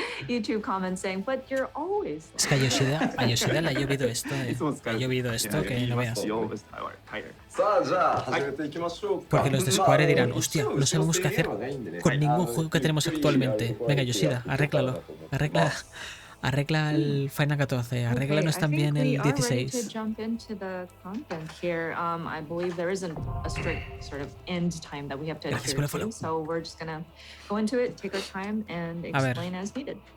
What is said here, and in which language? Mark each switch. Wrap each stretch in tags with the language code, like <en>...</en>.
<en>YouTube comments saying, but you're always.</en> <es>Es que a Yoshida le ha llovido esto. Ha llovido esto que no veas.</es> <ja>さあじゃあ始めていきましょうか。</ja> <es>Porque los de Square dirán, hostia, no sabemos qué hacer con ningún juego que tenemos actualmente. Venga, Yoshida, arréglalo. Arregla el Final 14, arréglanos también el 16.</es> <en>Jump into the content here. I believe there isn't a strict sort of end time that we have to adhere to, so we're just gonna go into it, take our time, and explain as needed.</en>